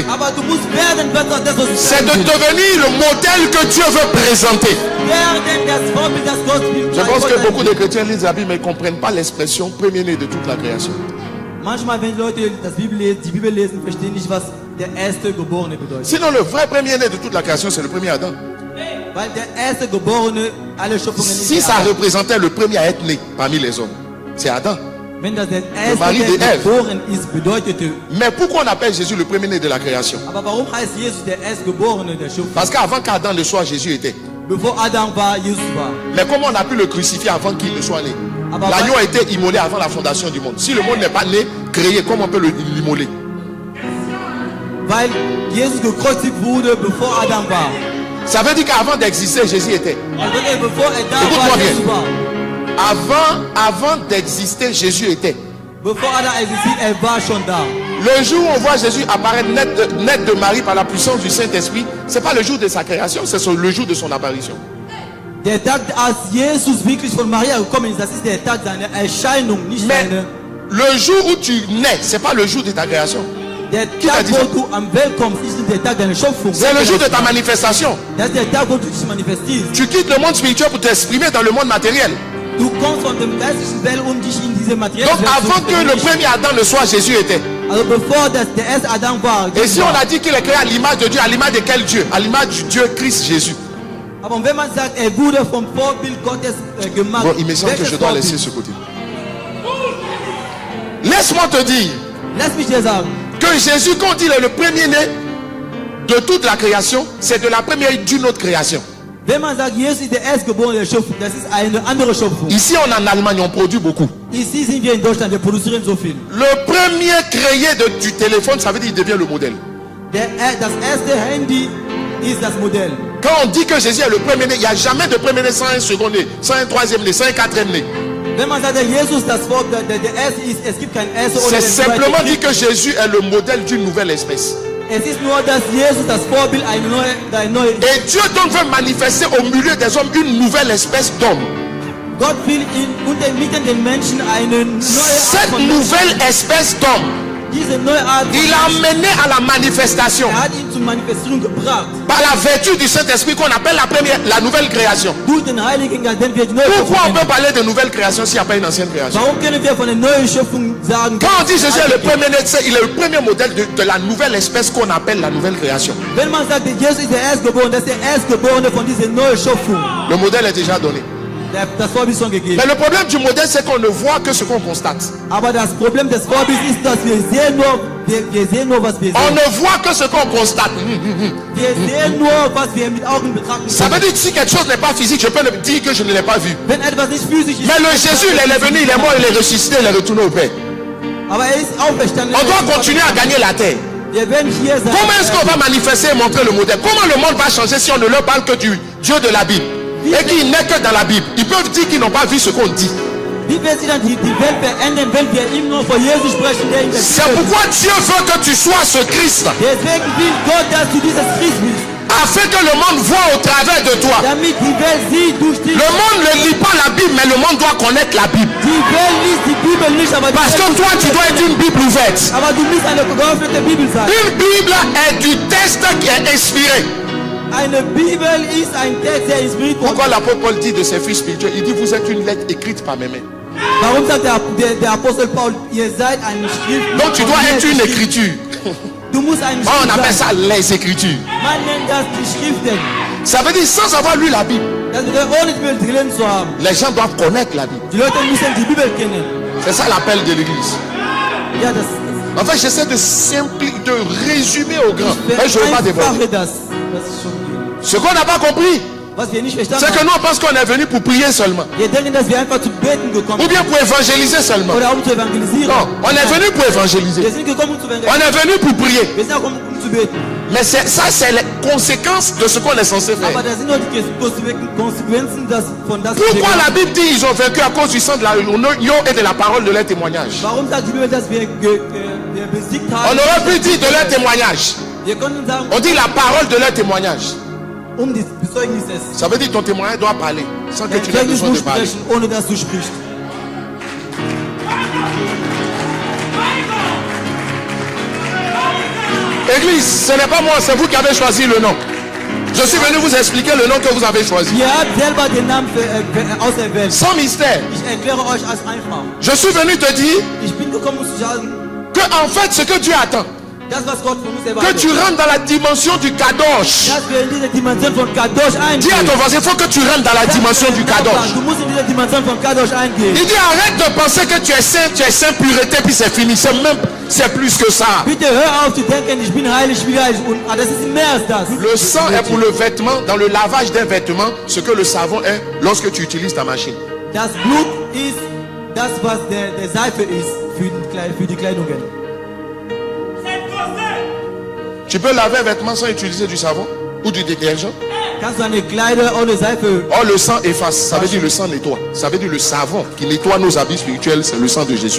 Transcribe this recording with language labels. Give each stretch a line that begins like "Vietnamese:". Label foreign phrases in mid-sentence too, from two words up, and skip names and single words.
German: Aber du musst werden, das, was du
French: C'est de
German: sein willst.
French: devenir le modèle que Dieu veut présenter.
German: Werden das Vorbild, das Gott will.
French: Je pense
German: Gott
French: que beaucoup
German: will.
French: de chrétiens lisent la Bible mais ne comprennent pas l'expression premier-né de toute la création.
German: Manchmal, wenn Leute die Bibel lesen, verstehen nicht, was der erste Geborene bedeutet.
French: Sinon, le vrai premier-né de toute la création, c'est le premier Adam.
German: Weil der erste Geborene alle Schöpfungen ist
French: Si
German: der
French: ça
German: Adam.
French: représentait le premier à être né parmi les hommes, c'est Adam.
German: Wenn das der erste,
French: Marie de
German: der
French: Ève.
German: geboren ist, bedeutete.
French: Mais pourquoi on appelle Jésus le premier-né de la création?
German: Aber warum heißt Jesus der Erstgeborene der Schöpfung?
French: Parce qu'avant qu'Adam ne soit, Jésus était.
German: Bevor Adam war, Jesus war.
French: Mais comment on a pu le crucifier avant qu'il ne soit né? Ah bah, L'agneau a été immolé avant la fondation du monde. Si le monde n'est pas né, créé, comment on peut l'immoler?
German: Weil Jesus gekreuzigt wurde, bevor Adam war.
French: Ça veut dire qu'avant d'exister, Jésus était.
German: Also bevor er da
French: Écoute-moi
German: war,
French: bien.
German: Jesus war.
French: Avant d'exister, Jésus était.
German: Bevor Adam existiert, er war schon da.
French: Le jour où on voit Jésus apparaître net de Marie par la puissance du Saint-Esprit, c'est pas le jour de sa création, c'est le jour de son apparition.
German: Der Tag, als Jesus wirklich von Maria gekommen ist, das ist der Tag seiner Erscheinung, nicht
French: Mais
German: seine.
French: le jour où tu nais, c'est pas le jour de ta création.
German: Der
French: Qui t'a
German: Tag,
French: dit
German: wo
French: ça?
German: du am Welt kommst, ist nicht der Tag deiner Schöpfung.
French: C'est le jour de ta manifestation.
German: Das ist der Tag, wo du dich manifestierst.
French: Tu quittes le monde spirituel pour t'exprimer dans le monde matériel.
German: Du kommst von dem geistlichen Welt, dich in diese materielle
French: Donc
German: Welt zu
French: avant que le
German: verwirklichen.
French: premier Adam ne soit, Jésus était.
German: Also bevor der erste Adam war.
French: Et si on a dit qu'il est créé à l'image de Dieu, à l'image de quel Dieu? À l'image du Dieu Christ Jésus.
German: Aber wenn man sagt, er wurde vom Vorbild Gottes gemacht.
French: Bon, il me semble que je
German: welches
French: dois
German: Vorbild?
French: laisser ce côté. Laisse-moi te dire
German: Lass mich dir sagen,
French: que Jésus, quand il est le premier-né de toute la création, c'est de la première d'une autre création.
German: wenn man sagt, Jesus ist der Erstgeborene der Schöpfung, das ist eine andere Schöpfung.
French: Ici, on en Allemagne, on produit beaucoup.
German: Ici sind wir in Deutschland, wir produzieren so viel.
French: Le premier créé du téléphone, ça veut dire qu'il devient le modèle.
German: Das erste Handy ist das Modell.
French: Quand on dit que Jésus est le premier-né, il n'y a jamais de premier-né sans un second-né, sans un troisième-né, sans un quatrième-né.
German: Wenn man sagt, der Jesus das Vorbild, der erste ist, es gibt kein erste oder
French: C'est
German: der
French: simplement
German: zweite.
French: dit que Jésus est le modèle d'une nouvelle espèce.
German: Es ist nur, dass Jesus das Vorbild einer neuen.
French: Et Dieu donc veut manifester au milieu des hommes une nouvelle espèce d'homme.
German: Gott will mitten den Menschen eine neue Art
French: Cette
German: von Menschen.
French: nouvelle espèce d'homme,
German: Diese neue Art von
French: Il l'a amené à la manifestation
German: hat ihn zur Manifestierung gebracht.
French: par la vertu du Saint-Esprit qu'on appelle la nouvelle création.
German: Durch den Heiligen Geist, den wir die neue
French: Pourquoi
German: Schöpfung
French: on peut
German: nennen.
French: parler de nouvelle création s'il n'y a pas une ancienne création?
German: Warum können wir von der neuen Schöpfung sagen?
French: Quand on dit Jésus est le premier né, il est le premier modèle de la nouvelle espèce qu'on appelle la nouvelle création.
German: Wenn man sagt, Jesus ist der Erstgeborene, das ist der Erstgeborene von dieser neuen Schöpfung.
French: Le modèle est déjà donné.
German: Das Vorbild ist schon gegeben.
French: Mais le problème du modèle, c'est qu'on ne voit que ce qu'on constate.
German: Aber das Problem des Vorbilds ist, dass wir sehen nur, was wir
French: On
German: sehen.
French: ne voit que ce qu'on constate.
German: Wir sehen nur, was wir mit Augen betrachten
French: Ça veut
German: können.
French: dire que si quelque chose n'est pas physique, je peux le dire que je ne l'ai pas vu.
German: Wenn etwas nicht physisch ist,
French: Mais le Jésus, il est venu, il est mort, il est ressuscité, il est retourné au Père.
German: aber ist auferstanden.
French: On doit continuer à gagner la terre.
German: Wir werden hier sein.
French: Comment est-ce qu'on va manifester et montrer le modèle? Comment le monde va changer si on ne leur parle que du Dieu de la Bible et qu'il n'est que dans la Bible? Ils peuvent dire qu'ils n'ont pas vu ce qu'on dit.
German: Wie wird sich dann die Welt verändern, wenn wir immer nur von Jesus sprechen, der in der
French: C'est
German: Bibel ist?
French: pourquoi Dieu veut que tu sois ce Christ,
German: Deswegen will Gott, dass du dieses Christ bist,
French: afin que le monde voit au travers de toi.
German: damit die Welt sieht durch dich.
French: Le monde ne lit pas la Bible, mais le monde doit connaître la Bible.
German: Die Welt liest die Bibel nicht, aber die
French: Parce que
German: Welt
French: toi, tu dois être une Bible ouverte.
German: aber du musst eine geöffnete Bibel sein.
French: Une Bible est du texte qui est inspiré.
German: Eine Bibel ist ein Text, der inspiriert worden.
French: Pourquoi l'apôtre Paul dit de ses fils spirituels? Il dit, vous êtes une lettre écrite par mes mains.
German: Warum sagt der Apostel Paul, ihr seid eine Schrift?
French: Donc tu dois être une écriture.
German: Du musst eine
French: Oh, on appelle
German: Schrift sein.
French: ça les écritures.
German: Man nennt das die Schriften.
French: Ça veut dire sans avoir lu la Bible.
German: Das bedeutet, ohne die Bibel gelesen zu haben.
French: Les gens doivent connaître la Bible.
German: Die Leute müssen die Bibel kennen.
French: C'est ça l'appel de l'église.
German: Ja, das
French: En fait, j'essaie de résumer au grand. Mais je ne veux pas dévoiler.
German: vereinfache das. Das ist schon viel.
French: Ce qu'on n'a pas compris,
German: Was wir nicht verstanden
French: c'est que
German: haben.
French: nous on pense qu'on est venu pour prier seulement.
German: Wir denken, dass wir einfach zu beten gekommen
French: Ou bien
German: sind.
French: pour évangéliser seulement.
German: Oder um zu evangelisieren.
French: Non, on est venu pour évangéliser.
German: Wir sind gekommen, um zu
French: On
German: evangelisieren.
French: est venu pour prier.
German: Wir sind gekommen, um zu beten.
French: Mais ça, c'est les conséquences de ce qu'on est censé
German: Aber
French: faire.
German: das sind nur die Konsequenzen von das, was wir
French: Pourquoi la
German: gemacht
French: Bible dit qu'ils ont vaincu à cause du sang de la union et de la parole de leur témoignage?
German: haben. Warum sagt die Bibel, dass wir besiegt
French: On
German: haben?
French: aurait pu dire de leur témoignage.
German: Wir konnten sagen,
French: On dit la parole de leur témoignage.
German: des Bezeugnisses.
French: Ça veut dire que ton témoignage doit parler sans que
German: Dein
French: tu aies
German: Zeugnis
French: besoin de
German: muss
French: parler.
German: sprechen, ohne dass du sprichst.
French: Église, ce n'est pas moi, c'est vous qui avez choisi le nom. Je suis venu vous expliquer le nom que vous avez choisi.
German: Ihr habt selber den Namen auserwählt.
French: Sans mystère.
German: Ich erkläre euch als einfach.
French: Je suis venu te dire
German: Ich bin gekommen, um zu sagen,
French: que en fait ce que Dieu attend,
German: das, was Gott von uns
French: que
German: erwartet,
French: tu rentres dans la dimension du kadosh.
German: dass wir in diese Dimension von Kadosh
French: Dis à
German: eingehen.
French: ton voisin, il faut que tu rentres dans la dimension du kadosh.
German: Du musst in diese Dimension von Kadosh eingehen.
French: Il dit arrête de penser que tu es saint, pureté, puis c'est fini. C'est plus que ça.
German: Bitte hör auf zu denken, ich bin heilig, und das ist mehr als das.
French: Le sang est pour le vêtement, dans le lavage d'un vêtement, ce que le savon est lorsque tu utilises ta machine.
German: Das Blut ist das, was der Seife ist für die Kleidungen.
French: Tu peux laver un vêtement sans utiliser du savon ou du détergent.
German: Kannst du eine Kleider ohne Seife?
French: Or le sang efface, ça veut dire le sang nettoie. Ça veut dire le savon qui nettoie nos habits spirituels, c'est le sang de Jésus.